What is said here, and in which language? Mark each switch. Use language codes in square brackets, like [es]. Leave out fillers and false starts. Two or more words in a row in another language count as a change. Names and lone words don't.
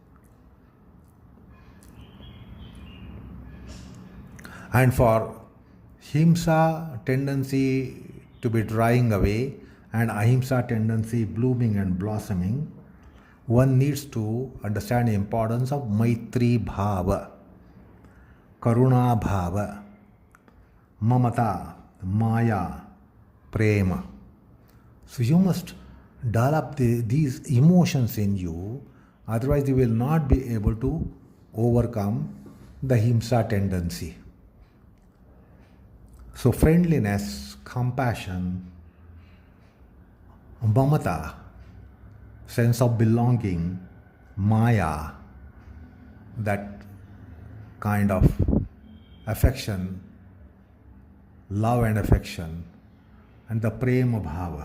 [en] And for himsa tendency to be drying away and ahimsa tendency blooming and blossoming, one needs to understand the importance of [sa] maitri bhava, karuna bhava, mamata, maya, [en] prema. So you must develop these emotions in you, otherwise you will not be able to overcome the himsa tendency. So friendliness, compassion, mamata, sense of belonging, maya, that kind of affection, love and affection, and the [sa] prema bhava.